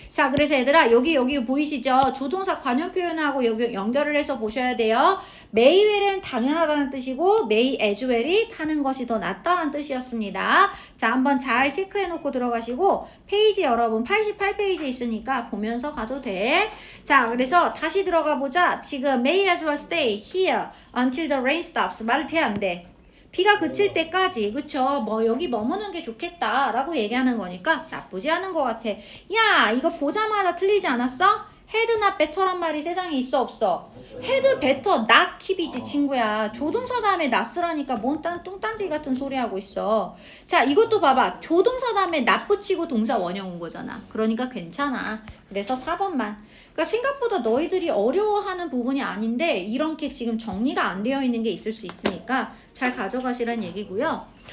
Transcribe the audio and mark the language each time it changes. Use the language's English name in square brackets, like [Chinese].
[Korean] 자, 그래서 얘들아, 여기 보이시죠? 조동사 관용 표현하고 여기 연결을 해서 보셔야 돼요. may well 은 당연하다는 뜻이고 may as well 이 타는 것이 더 낫다는 뜻이었습니다. 자, 한번 잘 체크해 놓고 들어가시고 페이지 여러분 88페이지 있으니까 보면서 가도 돼. 자, 그래서 다시 들어가 보자. [English] 지금 may as well stay here until the rain stops. [Korean] 말 돼, 안 돼? 비가 그칠 때까지, 그쵸? 뭐 여기 머무는 게 좋겠다 라고 얘기하는 거니까 나쁘지 않은 것 같아. 야, 이거 보자마자 틀리지 않았어? had not better 란 말이 세상에 있어 없어? [English] had better not keep이지 친구야. [Korean] 조동사 다음에 not 쓰라니까 뭔 뚱딴지 같은 소리 하고 있어. 자, 이것도 봐봐. 조동사 다음에 not 붙이고 동사 원형 온 거잖아. 그러니까 괜찮아. 그래서 4번만. 그러니까 생각보다 너희들이 어려워하는 부분이 아닌데 이런 게 지금 정리가 안 되어 있는 게 있을 수 있으니까 잘 가져가시란 얘기고요.